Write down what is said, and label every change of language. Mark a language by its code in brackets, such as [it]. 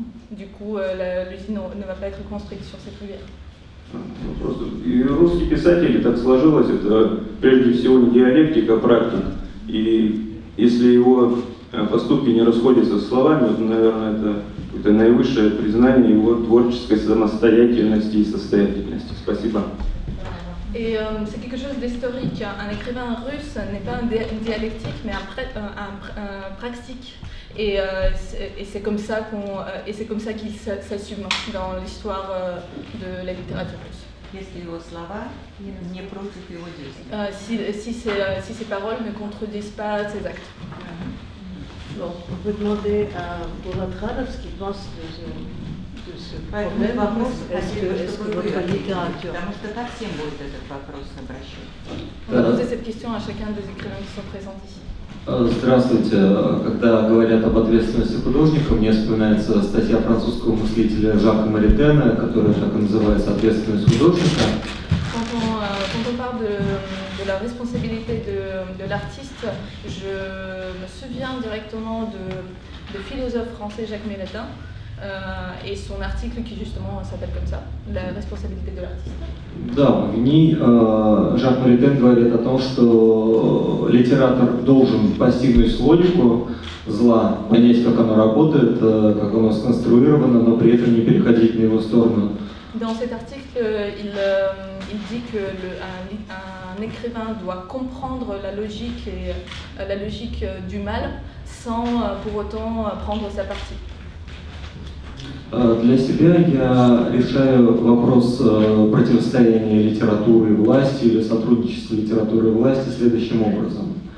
[fr] Du coup l'usine ne va pas être construite sur cette rivière. [ru] Просто и русский писатель, так сложилось, это прежде всего не диалектик, а практик. И если его поступки не расходятся с словами, вот, наверное, это наивысшее признание его творческой самостоятельности и состоятельности. Спасибо. [fr] Et c'est quelque chose d'historique. Un écrivain russe n'est pas un dialectique, mais un pratique. Et c'est comme ça qu'il s'assume dans l'histoire de la littérature russe. [ru] Если его слова не против его действий. [fr] Si ses paroles ne contredisent pas ses actes. Bon, on peut demander à Buratrana ce qu'il pense de ce problème. Est-ce que votre littérature... [ru] Потому что ко всем будет этот вопрос обращен. [fr] On va poser cette question à chacun des écrivains qui sont présents ici. [ru] Здравствуйте. Когда говорят об ответственности художника, мне вспоминается статья французского мыслителя Жака Маритена, которая так и называется «Ответственность художника». [fr] Quand on parle de la responsabilité de l'artiste, je me souviens directement de philosophe français Jacques Maritain et son article qui justement s'appelle comme ça, la responsabilité de l'artiste. [ru] Да, в ней Жак Маритен говорит о том, что литератор должен постигнуть логику зла, понять, как оно работает, как оно сконструировано, но при этом не переходить на его сторону. [fr] Dans cet article, il dit que un écrivain doit comprendre la logique du mal sans pour autant prendre sa partie. [ru] Для себя я решаю вопрос противостояния литературы и власти или сотрудничества литературы и власти следующим образом.